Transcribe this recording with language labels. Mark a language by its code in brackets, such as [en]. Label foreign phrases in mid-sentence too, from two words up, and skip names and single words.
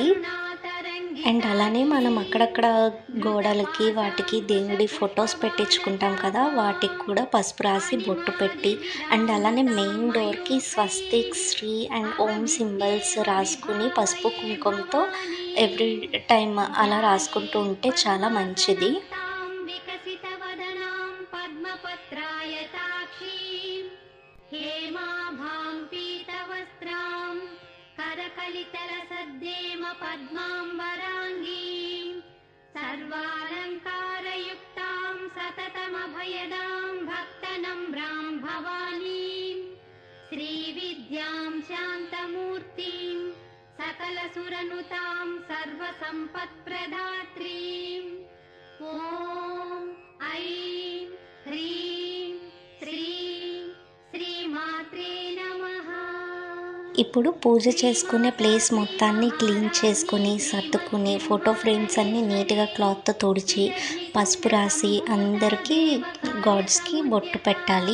[te] అండ్ అలానే మనం అక్కడక్కడ గోడలకి, వాటికి దేవుడి ఫొటోస్ పెట్టించుకుంటాం కదా! వాటికి కూడా పసుపు రాసి బొట్టు పెట్టి, అండ్ అలానే మెయిన్ డోర్‌కి స్వస్తిక్, శ్రీ అండ్ ఓం సింబల్స్ రాసుకుని పసుపు, కుంకుమతో [en] every time [te] అలా రాసుకుంటూ ఉంటే చాలా మంచిది. [sa] विकसितवदनां पद्मपत्रायताक्षीं हेमाभां पीतवस्त्रां करकलितलसद्देम पद्माम्बराङ्गीं सर्वालङ्कारयुक्तां सततमभयदां भक्तनम्रां भवानीं श्रीविद्यां शान्तमूर्तिं सकलसुरनुतां सर्वसम्पत्प्रदात्रीम् ఓం ఐం హ్రీం శ్రీం శ్రీమాత్రే నమః. [te] ఇప్పుడు పూజ చేసుకునే ప్లేస్ మొత్తాన్ని క్లీన్ చేసుకొని, సర్దుకుని, [en] photo frames [te] అన్నీ నీట్‌గా క్లాత్‌తో తుడిచి, పసుపు రాసి అందరికీ గాడ్స్‌కి బొట్టు పెట్టాలి.